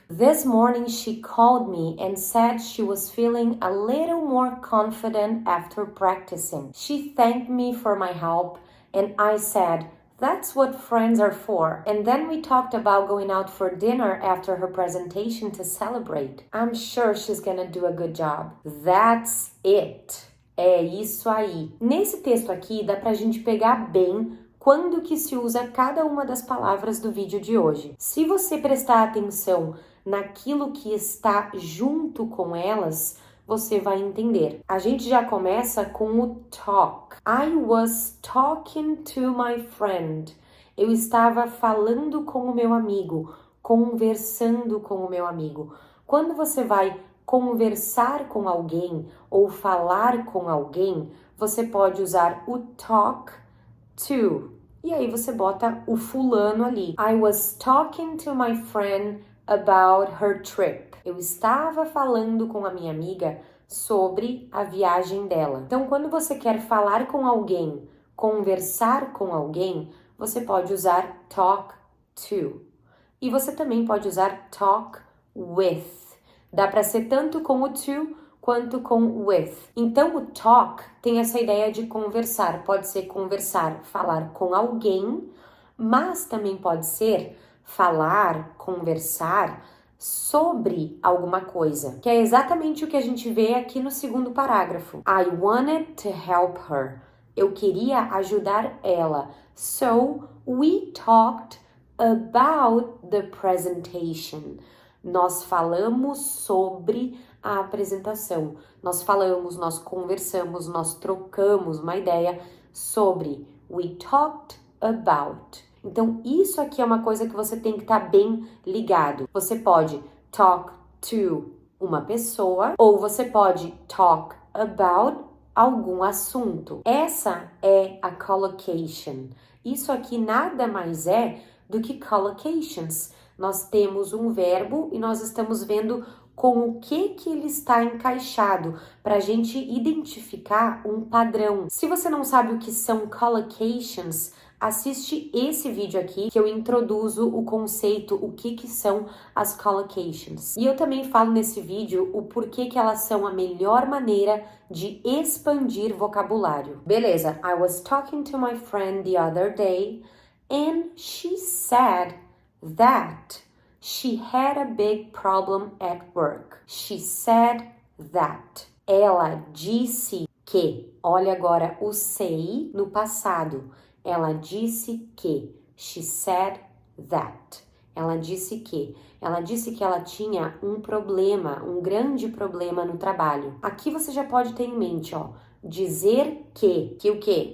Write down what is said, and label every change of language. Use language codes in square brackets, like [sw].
[en] This morning she called me and said she was feeling a little more confident after practicing. She thanked me for my help and I said, "That's what friends are for." And then we talked about going out for dinner after her presentation to celebrate. I'm sure she's gonna do a good job. That's it. [pt] É isso aí. Nesse texto aqui dá pra gente pegar bem quando que se usa cada uma das palavras do vídeo de hoje. Se você prestar atenção naquilo que está junto com elas, você vai entender. A gente já começa com o talk. [en] I was talking to my friend. [pt] Eu estava falando com o meu amigo, conversando com o meu amigo. Quando você vai conversar com alguém ou falar com alguém, você pode usar o talk to. E aí você bota o fulano ali. [en] I was talking to my friend about her trip. [pt] Eu estava falando com a minha amiga sobre a viagem dela. Então, quando você quer falar com alguém, conversar com alguém, você pode usar talk to. E você também pode usar talk with. Dá para ser tanto com o to quanto com with. Então, o talk tem essa ideia de conversar. Pode ser conversar, falar com alguém, mas também pode ser falar, conversar sobre alguma coisa, que é exatamente o que a gente vê aqui no segundo parágrafo. [en] I wanted to help her. [pt] Eu queria ajudar ela. [en] So, we talked about the presentation. [pt] Nós falamos sobre a apresentação. Nós falamos, nós conversamos, nós trocamos uma ideia sobre. [en] We talked about. [pt] Então, isso aqui é uma coisa que você tem que estar bem ligado. Você pode [en] talk to [pt] uma pessoa ou você pode [en] talk about [pt] algum assunto. Essa é a collocation. Isso aqui nada mais é do que collocations. Nós temos um verbo e nós estamos vendo com o que ele está encaixado para a gente identificar um padrão. Se você não sabe o que são collocations, assiste esse vídeo aqui que eu introduzo o conceito, o que são as collocations. E eu também falo nesse vídeo o porquê que elas são a melhor maneira de expandir vocabulário. [en] Beleza, I was talking to my friend the other day and she said that she had a big problem at work. She said that. [pt] Ela disse que. Olha agora o say no passado. Ela disse que. [en] She said that. [pt] Ela disse que. Ela disse que ela tinha um problema, um grande problema no trabalho. Aqui você já pode ter em mente, ó. Dizer que o quê?